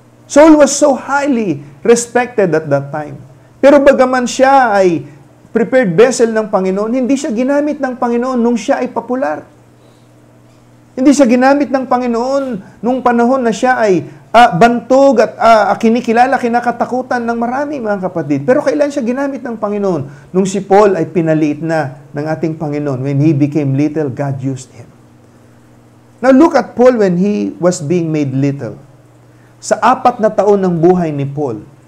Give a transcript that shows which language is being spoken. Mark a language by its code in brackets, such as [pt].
[en] Saul was so highly respected at that time. [tl] Pero bagaman siya ay prepared vessel ng Panginoon, hindi siya ginamit ng Panginoon nung siya ay popular. Hindi siya ginamit ng Panginoon nung panahon na siya ay bantog at kinikilala, kinakatakutan ng marami, mga kapatid. Pero kailan siya ginamit ng Panginoon? Nung si Paul ay pinaliit na ng ating Panginoon. [en] When he became little, God used him. Now look at Paul when he was being made little. [tl] Sa 4 na taon ng buhay ni Paul.